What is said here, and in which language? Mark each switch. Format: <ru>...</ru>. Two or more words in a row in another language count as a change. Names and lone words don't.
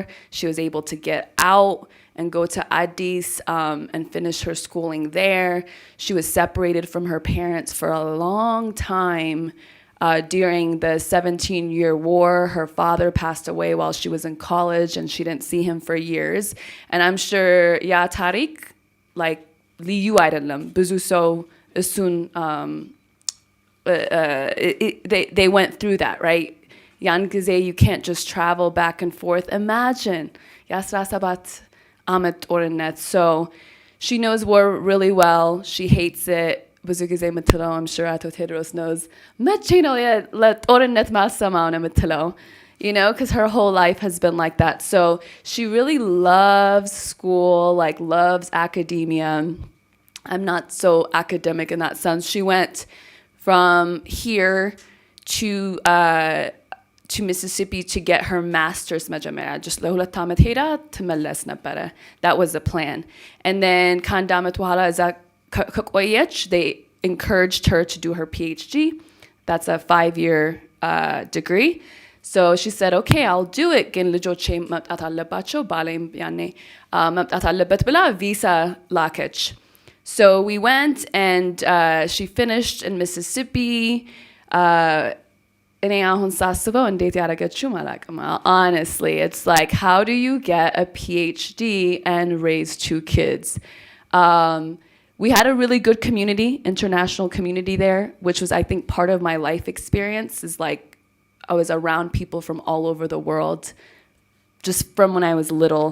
<en>She was able to get out and go to Addis and finish her schooling there. She was separated from her parents for a long time. During the 17-year war, her father passed away while she was in college, and she didn't see him for years. And I'm sure</en> <am>ያ ታሪክ</am> <en>like</en> <am>ልዩ አይደለም ብዙ ሰው እሱን</am> <en>they went through that, right?</en> <am>ያን ጊዜ</am> <en>you can't just travel back and forth. Imagine</en> <am>የ17 ዓመት ጦርነት.</am> <en>So she knows war really well. She hates it.</en> <am>ብዙ ጊዜ የምትለው,</am> <en>I'm sure</en> <am>አቶ ቴድሮስ knows, መቼ ነው ለጦርነት ማሰማው ነው የምትለው,</am> <en>because her whole life has been like that. So she really loves school, like loves academia. I'm not so academic in that sense. She went from here to Mississippi to get her master's</en> <am>መጀመሪያ just ለሁለት ዓመት ሄዳ ትመለስ ነበረ.</am> <en>That was the plan. And then</en> <am>ከአንድ ዓመት በኋላ እዛ ከቆየች,</am> <en>they encouraged her to do her PhD. That's a 5-year degree. So she said, okay, I'll do it.</en> <am>ግን ልጆቼ መምጣት አለባቸው, ባሌም ያኔ መምጣት አለበት ብላ visa ላከች.</am> <en>So we went, and she finished in Mississippi.</en> <am>እኔ አሁን ሳስበው እንዴት ያደረገችው አላውቅም.</am> <en>Honestly, it's like, how do you get a PhD and raise 2 kids? We had a really good community, international community there, which was, I think, part of my life experience, is like I was around people from all over the world just from when I was little.</en>